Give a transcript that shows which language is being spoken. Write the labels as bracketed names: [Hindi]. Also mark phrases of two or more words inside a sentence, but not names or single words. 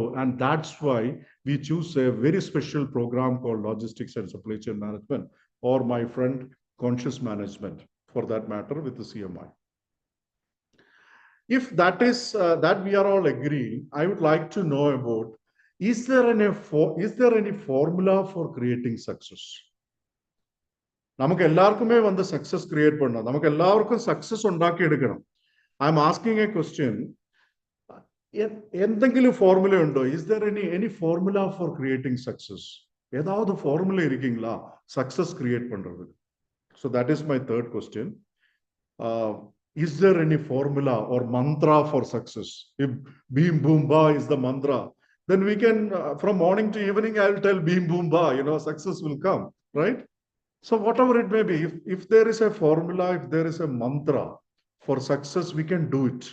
[English] And that's why we choose a very special program called Logistics and Supply Chain Management, or my friend, Conscious Management, for that matter, with the CMI. If that is that we are all agreeing, I would like to know about, is there any formula for creating success? [Malayalam] നമുക്ക് എല്ലാവർക്കുമേ വന്ന് [English] success create [Malayalam] பண்ணണം. നമുക്ക് എല്ലാവർക്കും സക്സസ് ഉണ്ടാക്കിയെടുക്കണം. [English] I am asking a question. [Malayalam] എന്തെങ്കിലും ഫോർമുല ഉണ്ടോ? [English] is there any formula for creating success? [Tamil] ஏதாவது ஃபார்முலா இருக்கீங்களா [English] success create [Tamil] பண்றதுக்கு? [English] So that is my third question. Is there any formula or mantra for success? If beam boom ba is the mantra, then we can, from morning to evening, I'll tell beam, boom, ba, success will come, right? So whatever it may be, if there is a formula, if there is a mantra for success, we can do it.